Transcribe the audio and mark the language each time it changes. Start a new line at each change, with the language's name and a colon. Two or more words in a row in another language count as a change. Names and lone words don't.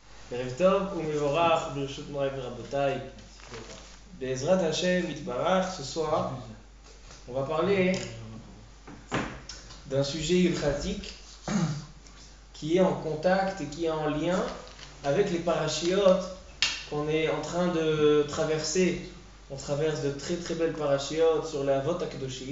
Hebrew: ערב טוב ומבורך ברשות מוריי ורבותיי. בעזרת השם יתברך,
French: ce soir, on va parler d'un sujet ultratique qui est en contact et qui est en lien avec les parachiotes qu'on est en train de traverser. On traverse de très très belles parachiotes sur la
Hebrew: אבות הקדושים.